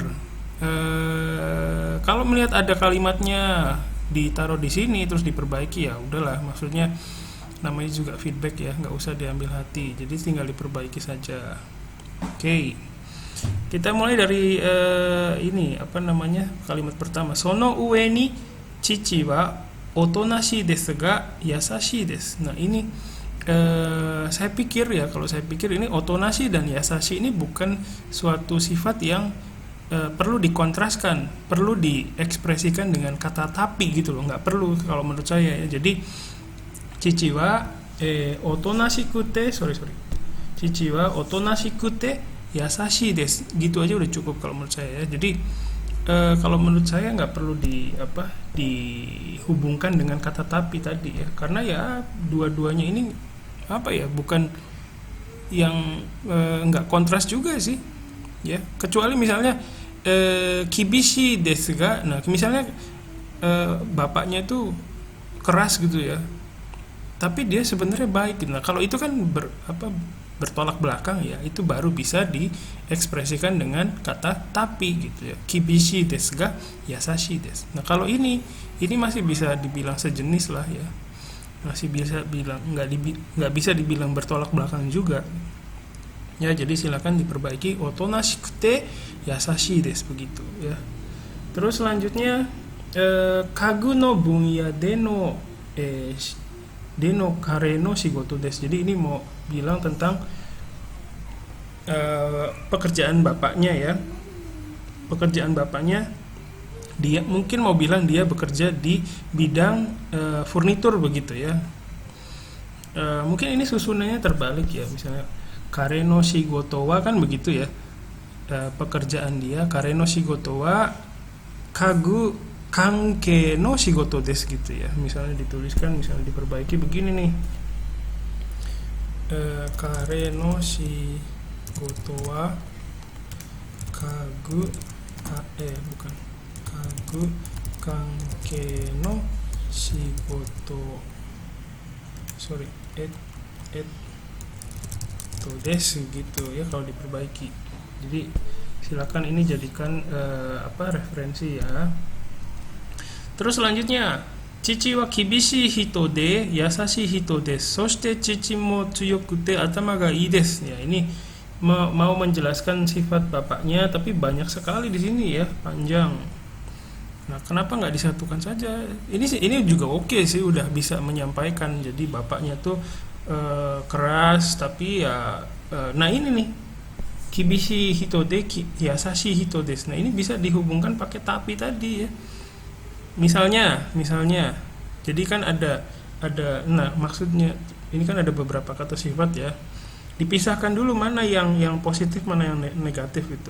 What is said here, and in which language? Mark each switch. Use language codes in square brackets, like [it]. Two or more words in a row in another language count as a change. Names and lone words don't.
[id] Kalau melihat ada kalimatnya ditaruh di sini terus diperbaiki, ya udahlah, maksudnya namanya juga feedback ya, nggak usah diambil hati, jadi tinggal diperbaiki saja. Oke. Kita mulai dari kalimat pertama. [ja] その上に父はおとなしですが優しいです. [id] Nah, ini saya pikir ini otonashi dan yasashi ini bukan suatu sifat yang perlu dikontraskan, perlu diekspresikan dengan kata tapi gitu loh, nggak perlu kalau menurut saya ya. [ja] Jadi 父はおとなしくて父はおとなしくて優しいです, [id] gitu aja udah cukup kalau menurut saya ya. Jadi kalau menurut saya nggak perlu dihubungkan dengan kata tapi tadi ya, karena ya dua-duanya ini bukan yang nggak kontras juga sih ya, kecuali misalnya [ja] 厳しいですが, [id] nah misalnya bapaknya itu keras gitu ya, tapi dia sebenarnya baik. Nah, kalau itu kan bertolak belakang ya, itu baru bisa diekspresikan dengan kata tapi gitu ya. [ja] 厳しいですが優しいです. [id] Nah, kalau ini masih bisa dibilang sejenis lah ya. Masih bisa bilang nggak bisa dibilang bertolak belakang juga. Ya, jadi silakan diperbaiki [ja] おとなしくて優しいです [id] begitu ya. Terus selanjutnya [ja] 家具の分野での彼の仕事です. [id] Jadi ini mau bilang tentang pekerjaan bapaknya ya. Pekerjaan bapaknya, dia mungkin mau bilang dia bekerja di bidang furnitur begitu ya. Mungkin ini susunannya terbalik ya, misalnya [ja] 彼の仕事は [id] kan begitu ya, pekerjaan dia. [ja] 彼の仕事は家具関係の仕事です [id] gitu ya. Misalnya dituliskan, misalnya diperbaiki begini nih, [ja] 彼の仕事は家具関係の仕事です [id] gitu ya kalau diperbaiki. Jadi silakan ini jadikan referensi ya. Terus selanjutnya, [ja] 父は厳しい人で優しい人です、そして父も強くて頭がいいです. [id] Ya, ini mau menjelaskan sifat bapaknya, tapi banyak sekali di sini ya, panjang. Nah, kenapa nggak disatukan saja? Ini juga oke sih, udah bisa menyampaikan. Jadi bapaknya tuh keras, tapi ya nah ini nih, [ja] 厳しい人で優しい人です. [id] Nah, ini bisa dihubungkan pakai tapi tadi ya. Misalnya, jadi kan ada, nah maksudnya ini kan ada beberapa kata sifat ya. Dipisahkan dulu mana yang positif, mana yang negatif itu.